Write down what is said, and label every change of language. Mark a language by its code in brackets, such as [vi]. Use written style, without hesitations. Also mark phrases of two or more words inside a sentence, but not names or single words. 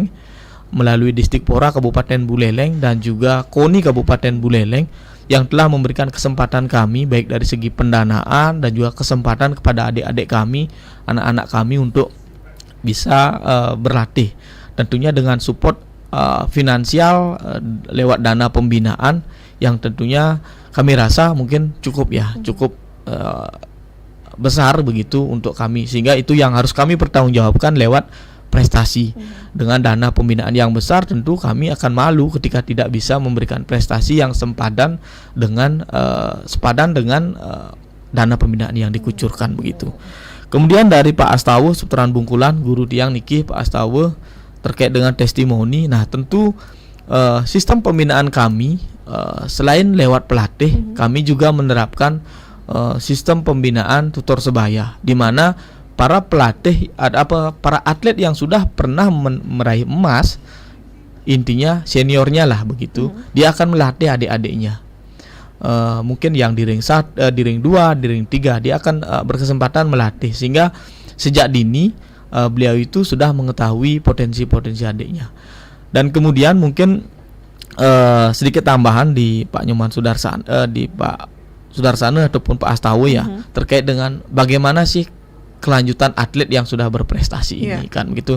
[id] melalui Distipora Kabupaten Buleleng dan juga KONI Kabupaten Buleleng yang telah memberikan kesempatan kami baik dari segi pendanaan dan juga kesempatan kepada adik-adik kami, anak-anak kami untuk bisa berlatih, tentunya dengan support finansial lewat dana pembinaan yang tentunya kami rasa mungkin cukup besar begitu untuk kami, sehingga itu yang harus kami pertanggungjawabkan lewat prestasi. Dengan dana pembinaan yang besar, tentu kami akan malu ketika tidak bisa memberikan prestasi yang sepadan dengan dana pembinaan yang dikucurkan begitu. Kemudian dari Pak Astawa Seputaran Bungkulan, Guru [ban] Tiang Niki [id] Pak Astawa, terkait dengan testimoni. Nah, tentu sistem pembinaan kami selain lewat pelatih, kami juga menerapkan sistem pembinaan tutor sebaya, di mana para pelatih para atlet yang sudah pernah meraih emas, intinya seniornya lah begitu, dia akan melatih adik-adiknya. Mungkin yang di ring 1, di ring 2, di ring 3 dia akan berkesempatan melatih, sehingga sejak dini beliau itu sudah mengetahui potensi-potensi adiknya. Dan kemudian mungkin sedikit tambahan di Pak Nyoman Sudarsana, di Pak Sudarsana ataupun Pak Astawa ya, terkait dengan bagaimana sih kelanjutan atlet yang sudah berprestasi ini kan begitu.